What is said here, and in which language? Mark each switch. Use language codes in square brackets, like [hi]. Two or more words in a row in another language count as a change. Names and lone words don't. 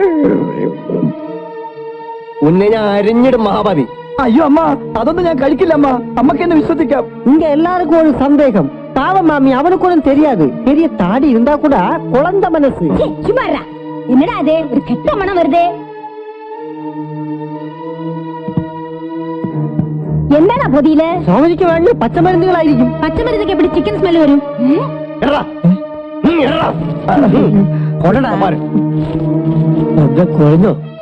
[ml] ഉന്നെ ഞാൻ അരിഞ്ഞിടും മഹാഭാവി. അയ്യോ അമ്മ, അതൊന്നും ഞാൻ കഴിക്കില്ല അമ്മ. അമ്മക്ക് എന്നെ വിശ്വസിക്കാം. [ta] இங்க எல்லாருக்கும் ஒரு சந்தேகம். பாவம் மாமி, அவனுக்கு ஒன்றும் தெரியாது. பெரிய தாடி இருந்தா கூட குழந்தை மனசு. சும்மாரா, என்னடா அது? ஒரு கெட்ட மனம் வருதே. [ml] എന്താണ് പൊതിയില്? സ്വാമിക്ക് വേണ്ടി പച്ചമരുന്നുകളായിരിക്കും. പച്ചമരുന്നൊക്കെ എവിടെ ചിക്കൻ സ്മെല്ല് വരും? കുഴഞ്ഞോ?